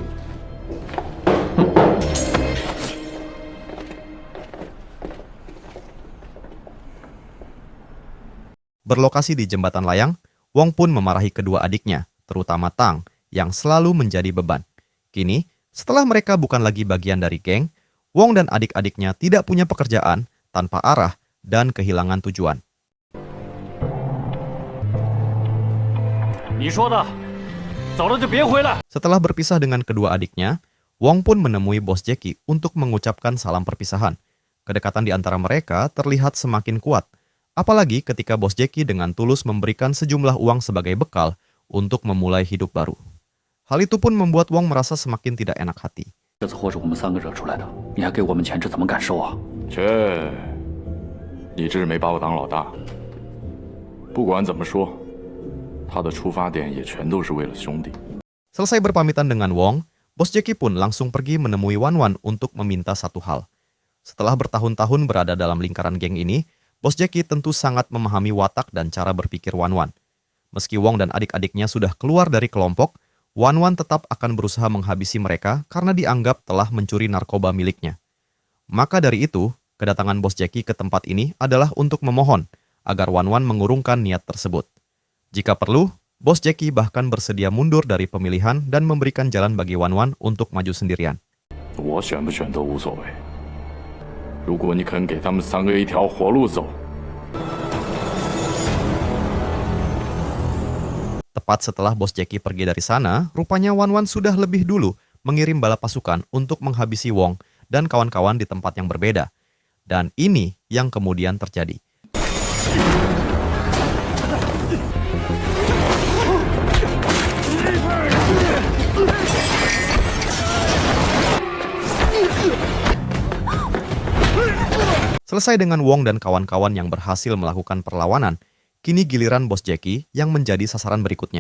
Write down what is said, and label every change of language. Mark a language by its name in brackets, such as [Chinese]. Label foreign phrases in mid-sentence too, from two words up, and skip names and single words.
[Indonesian] Berlokasi di jembatan layang, Wong pun memarahi kedua adiknya, terutama Tang, yang selalu menjadi beban. Kini, setelah mereka bukan lagi bagian dari geng, Wong dan adik-adiknya tidak punya pekerjaan, tanpa arah, dan kehilangan tujuan. [Chinese] 你说的，走了就别回来。 [Indonesian] Setelah berpisah dengan kedua adiknya, Wong pun menemui Bos Jackie untuk mengucapkan salam perpisahan. Kedekatan di antara mereka terlihat semakin kuat, apalagi ketika Bos Jackie dengan tulus memberikan sejumlah uang sebagai bekal untuk memulai hidup baru. Hal itu pun membuat Wong merasa semakin tidak enak hati. [Chinese] 这次祸是我们3个惹出来的，你还给我们钱，这怎么敢收啊？切，你这是没把我当老大。不管怎么说，他的出发点也全都是为了兄弟。 [Indonesian] Selesai berpamitan dengan Wong, Bos Jackie pun langsung pergi menemui Wan Wan untuk meminta satu hal. Setelah bertahun-tahun berada dalam lingkaran geng ini, Bos Jackie tentu sangat memahami watak dan cara berpikir Wan Wan. Meski Wong dan adik-adiknya sudah keluar dari kelompok, Wan Wan tetap akan berusaha menghabisi mereka karena dianggap telah mencuri narkoba miliknya. Maka dari itu, kedatangan Bos Jackie ke tempat ini adalah untuk memohon agar Wan Wan mengurungkan niat tersebut. Jika perlu, Bos Jackie bahkan bersedia mundur dari pemilihan dan memberikan jalan bagi Wan Wan untuk maju sendirian. [Chinese] 我选不选都无所谓。如果你肯给他们3个一条活路走， [Indonesian] Tepat setelah Bos Jackie pergi dari sana, rupanya Wan Wan sudah lebih dulu mengirim bala pasukan untuk menghabisi Wong dan kawan-kawan di tempat yang berbeda. Dan ini yang kemudian terjadi. Selesai dengan Wong dan kawan-kawan yang berhasil melakukan perlawanan, kini giliran Bos Jackie yang menjadi sasaran berikutnya.